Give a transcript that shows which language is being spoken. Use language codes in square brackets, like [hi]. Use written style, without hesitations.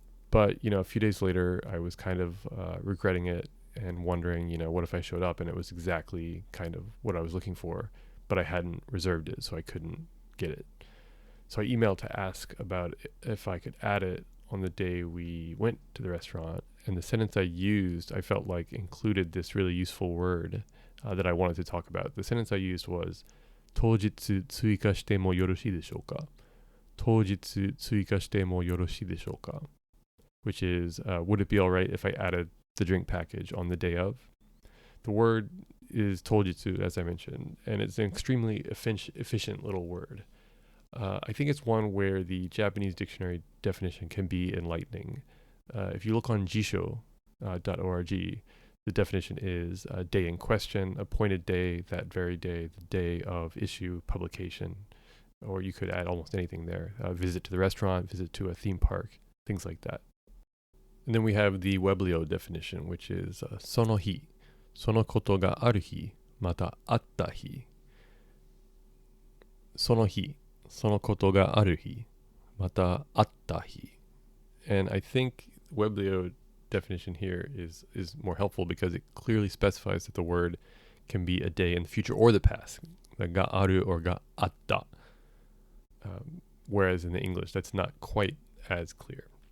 [en] But, a few days later, I was kind of regretting it and wondering, what if I showed up and it was exactly kind of what I was looking for, but I hadn't reserved it, so I couldn't get it. So I emailed to ask about if I could add it on the day we went to the restaurant, and the sentence I used, I felt like included this really useful word that I wanted to talk about. The sentence I used was, [ja] 当日追加してもよろしいでしょうか? 当日追加してもよろしいでしょうか? [en] Which is, would it be all right if I added the drink package on the day of? The word is tojitsu, as I mentioned, and it's an extremely efficient little word. I think it's one where the Japanese dictionary definition can be enlightening. If you look on jisho.org, the definition is a day in question, appointed day, that very day, the day of issue, publication, or you could add almost anything there. Visit to the restaurant, visit to a theme park, things like that. And then we have the Weblio definition, which is sono hi. [ja] そのことがある日、またあった日。その日、そのことがある日、またあった日。 [en] And I think Weblio definition here is more helpful because it clearly specifies that the word can be a day in the future or the past. The ga aru or ga atta. Whereas in the English, that's not quite as clear.